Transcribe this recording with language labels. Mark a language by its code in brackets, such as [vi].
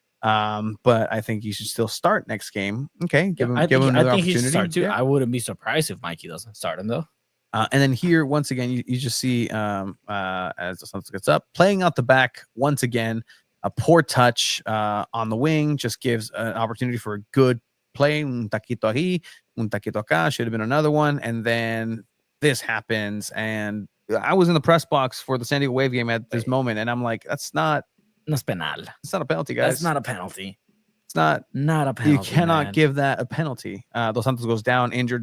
[en] But I think he should still start next game. Okay, give him another opportunity. He should start too. I wouldn't be surprised if Mikey doesn't start him though. And then here, once again, you just see as the Santos gets up, playing out the back once again. A poor touch on the wing just gives an opportunity for a good play. [es] Un taquito aquí, un taquito acá. [en] Should have been another one. And then this happens. And I was in the press box for the San Diego Wave game at this moment, and I'm like, that's not. [es] No es penal. [en] It's not a penalty, guys. That's not a penalty. It's not a penalty. You cannot give that a penalty. Dos Santos goes down injured.